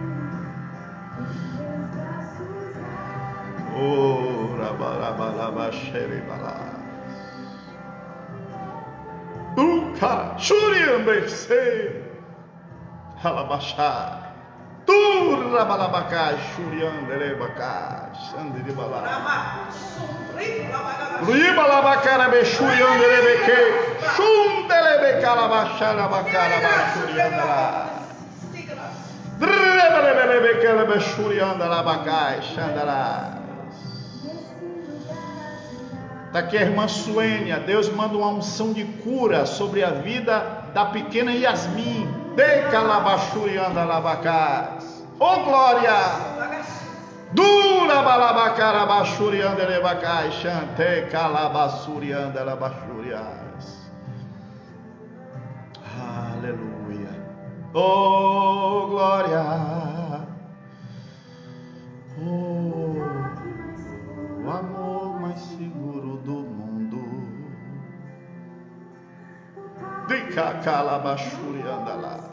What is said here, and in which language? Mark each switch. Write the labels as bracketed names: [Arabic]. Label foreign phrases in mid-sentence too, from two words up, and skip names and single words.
[Portuguese] Tuca, Shuriambese, Halabashá, Turrabalabacá, Shurianderebacá, Xanderibala, Ribalabacarabe, Shurianderebeque, Shundelebeca, Está aqui a irmã Suênia. Deus manda uma unção de cura sobre a vida da pequena Yasmin. De calabachurianda labacás. Oh glória! Dura balabacara bachurianda lebacás. Chante calabachurianda labachurias. Aleluia. Oh glória! Oh, o amor mais seguro do mundo. De cacalabachuriandalás.